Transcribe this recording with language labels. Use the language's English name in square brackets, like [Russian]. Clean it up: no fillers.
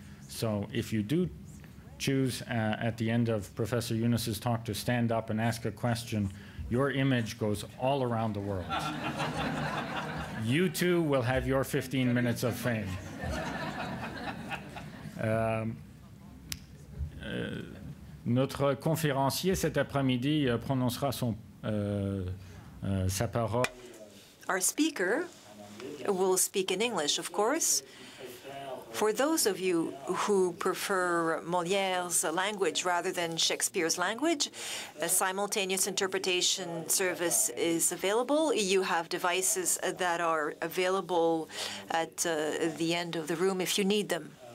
[English] So if you do choose at the end of Professor Yunus's talk to stand up and ask a question, your image goes all around the world. You too will have your 15 minutes of fame. [French] Notre conférencier cet après-midi prononcera sa parole. [English] Our speaker will speak in English, of course. For those of you who prefer Molière's language rather than Shakespeare's language, a simultaneous interpretation service is available. You have devices that are available at the end of the room if you need them.